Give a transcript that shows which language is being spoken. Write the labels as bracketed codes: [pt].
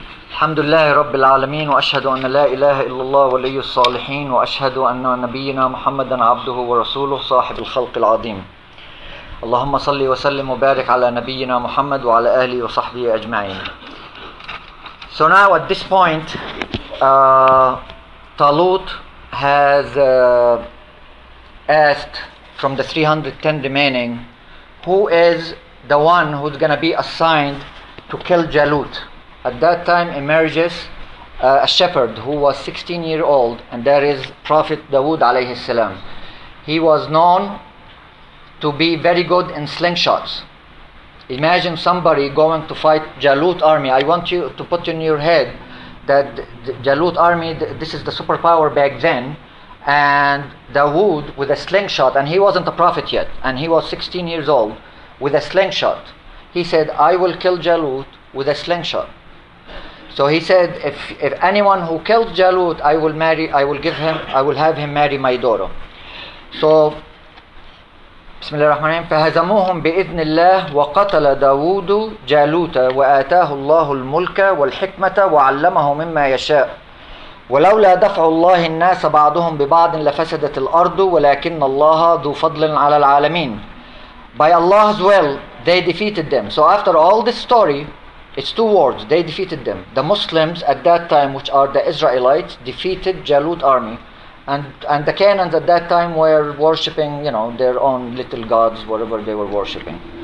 [ar] الحمد لله رب العالمين وأشهد أن لا إله إلا الله ولي الصالحين وأشهد أن نبينا محمدا عبده ورسوله صاحب الخلق العظيم. اللهم صل وسلم وبارك على نبينا محمد وعلى آله وصحبه أجمعين. [en] So now at this point, Talut has asked from the 310 remaining, who is the one who's going to be assigned to kill Jalut. At that time emerges a shepherd who was 16 years old, and that is Prophet Dawood alayhi salam. He was known to be very good in slingshots. Imagine somebody going to fight Jalut army. I want you to put in your head that the Jalut army, this is the superpower back then, and Dawood with a slingshot, and he wasn't a prophet yet, and he was 16 years old with a slingshot. He said, "I will kill Jalut with a slingshot." So he said, if anyone who kills Jalut, I will have him marry my daughter. [ar] So, بسم الله الرحمن الرحيم. فهزموهم بإذن الله وقتل داوود جالوت وآتاه الله الملك والحكمة وعلمه مما يشاء ولولا دفع الله الناس بعضهم ببعض لفسدت الأرض ولكن الله ذو فضل على العالمين. [en] By Allah's will, they defeated them. So after all this story, it's two words, they defeated them. The Muslims at that time, which are the Israelites, defeated Jalut army. And the Canaans at that time were worshipping, their own little gods, whatever they were worshipping.